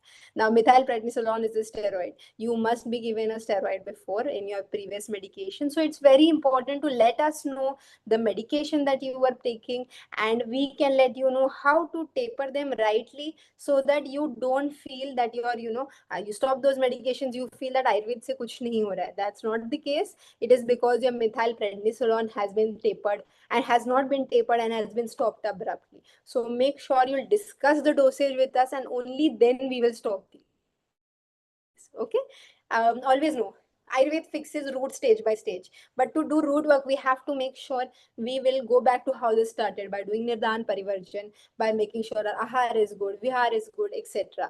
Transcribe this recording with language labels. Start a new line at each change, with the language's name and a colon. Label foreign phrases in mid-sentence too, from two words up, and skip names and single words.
English: Now, methylprednisolone is a steroid. You must be given a steroid before in your previous medication. So it's very important to let us know the medication that you were taking, and we can let you know how to taper them rightly, so that you don't feel that you stop those medications, you feel that
Hindi: आयुर्वेद से कुछ नहीं हो रहा है.
English: That's not the case. It is because your methylprednisolone has been tapered and has not been tapered and has been stopped abruptly. So make sure you'll discuss the dosage with us, and only then we will stop these. Okay. Always know Ayurveda fixes root stage by stage, but to do root work we have to make sure we will go back to how this started, by doing
Hindi: निदान परिवर्जन,
English: by making sure our ahar is good, vihar is good, etc.